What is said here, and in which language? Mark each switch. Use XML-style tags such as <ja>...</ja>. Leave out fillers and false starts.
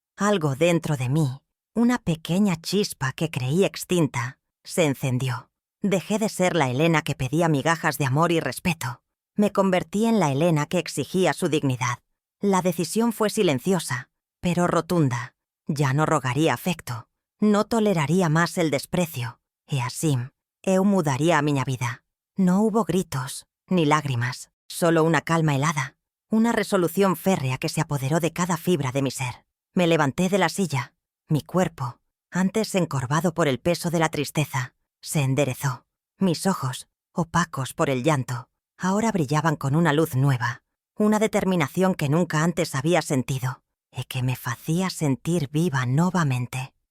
<es>Algo dentro de mí, una pequeña chispa que creí extinta, se encendió. Dejé de ser la Elena que pedía migajas de amor y respeto. Me convertí en la Elena que exigía su dignidad. La decisión fue silenciosa, pero rotunda. Ya no rogaría afecto. No toleraría más el desprecio.</es> <gl>E así, eu mudaría a miña vida.</gl> <es>No hubo gritos, ni lágrimas, solo una calma helada. Una resolución férrea que se apoderó de cada fibra de mi ser. Me levanté de la silla. Mi cuerpo, antes encorvado por el peso de la tristeza, se enderezó. Mis ojos, opacos por el llanto, ahora brillaban con una luz nueva, una determinación que nunca antes había sentido, y que me hacía sentir viva nuevamente.</es>